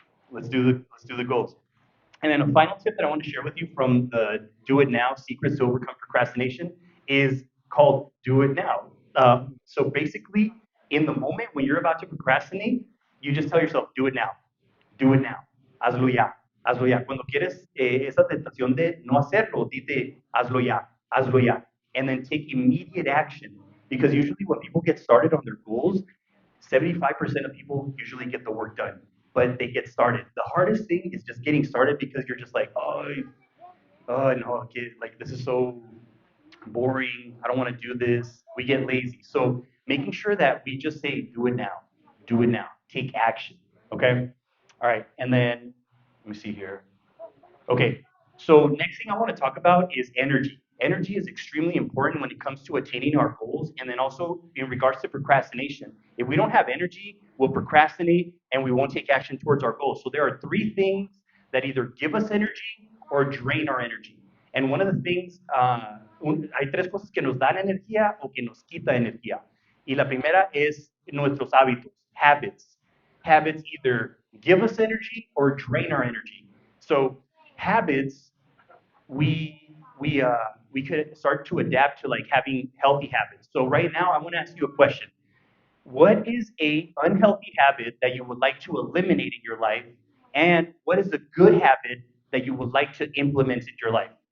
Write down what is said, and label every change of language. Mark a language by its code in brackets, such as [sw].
[en] Let's do the goals. And then a final tip that I want to share with you from the Do It Now Secrets to Overcome Procrastination is called Do It Now. So basically, in the moment when you're about to procrastinate, you just tell yourself, do it now, do it now, [es] hazlo ya, hazlo ya. Cuando quieres esa tentación de no hacerlo, dite, hazlo ya, hazlo ya. [en] And then take immediate action. Because usually when people get started on their goals, 75% of people usually get the work done, but they get started. The hardest thing is just getting started because you're just like, oh no, kid, like this is so boring. I don't want to do this. We get lazy. So making sure that we just say, do it now, take action. Okay. All right. And then let me see here. Okay, so next thing I want to talk about is energy. Energy is extremely important when it comes to attaining our goals, and then also in regards to procrastination. If we don't have energy, we'll procrastinate and we won't take action towards our goals. So there are three things that either give us energy or drain our energy. And one of the things, [es] hay tres cosas que nos dan energía o que nos quita energía. Y la primera es nuestros hábitos, habits. [en] Habits either give us energy or drain our energy. So habits, we could start to adapt to like having healthy habits. So right now, I want to ask you a question. What is a unhealthy habit that you would like to eliminate in your life, and what is a good habit that you would like to implement in your life?